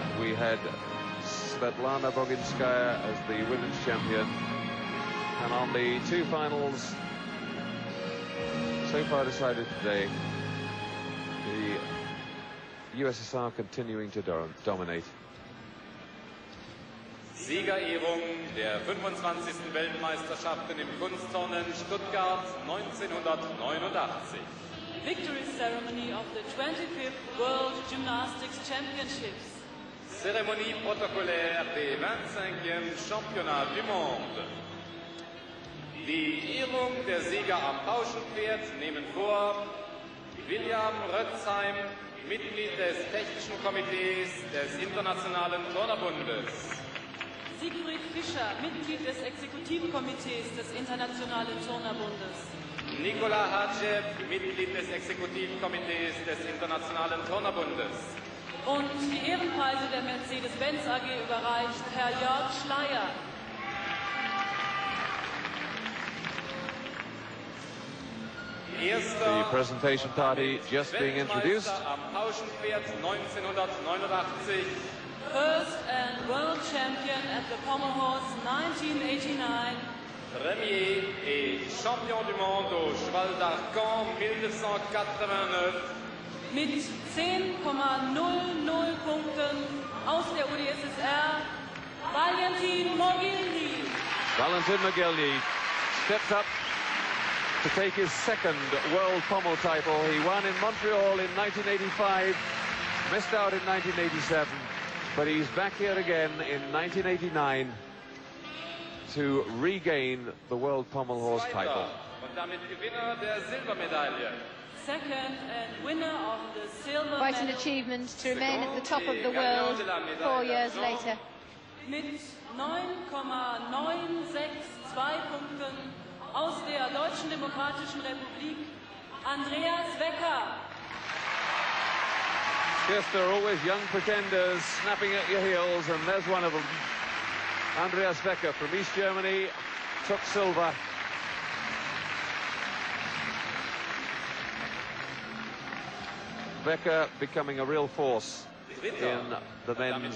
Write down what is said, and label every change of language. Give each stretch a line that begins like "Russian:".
English: We had Svetlana Boginskaya as the women's champion. And on the 2 finals, so far decided today, the USSR continuing to dominate.
German: Siegerehrung der 25. Weltmeisterschaften im Kunstturnen Stuttgart 1989.
English: Victory ceremony of the 25th World Gymnastics Championships.
French: Cérémonie protocolaire des 25e Championnats du Monde.
German: Die Ehrung der Sieger am Pauschenpferd nehmen vor William Rötzheim, Mitglied des Technischen Komitees des Internationalen Turnerbundes. Siegfried Fischer, Mitglied des Exekutivkomitees des Internationalen Turnerbundes. Nikola Hadjev, Mitglied des Exekutivkomitees des Internationalen Turnerbundes. Und die Ehrenpreise der Mercedes-Benz AG überreicht Herr Jörg Schleier.
English: The presentation party just being introduced.
German: Am Pauschenpferd 1989.
English: First and world champion at the Pommel Horse 1989.
French: Premier et champion du monde au cheval d'Arcan 1989.
German: Mit 10,00 Punkten aus der UdSSR, Valentin Mogilny.
English: Valentin Mogilny steps up to take his second world pommel title. He won in Montreal in 1985, missed out in 1987, but he's back here again in 1989 to regain the world pommel horse title.
German: Und damit Gewinner der Silbermedaille.
English: Second and winner of the silver Quite an medal achievement to remain at the top of the world 4 years later.
German: mit 9,962 Punkten aus der Deutschen Demokratischen Republik, Andreas Wecker.
English: Yes, there are always young pretenders snapping at your heels, and there's one of them. Andreas Wecker from East Germany took silver. Wecker becoming a real force in the men's